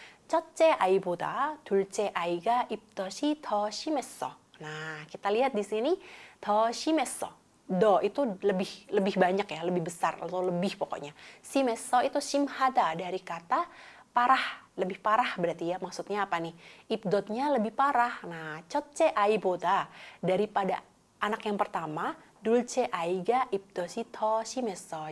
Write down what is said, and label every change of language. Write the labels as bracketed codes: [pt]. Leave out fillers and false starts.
[ko] 첫째 아이보다 둘째 아이가 입덧이 더 심했어. [id] Nah, kita lihat di sini [ko] 더 심했어. [id] Do itu lebih banyak ya, lebih besar atau lebih pokoknya. 심했어 itu 심하다 dari kata parah, lebih parah berarti ya, maksudnya apa nih? Ipdotnya lebih parah. Nah, [ko] 첫째 아이보다 [id] daripada anak yang pertama, [ko] 둘째 아이가 입덧이 더 심했어.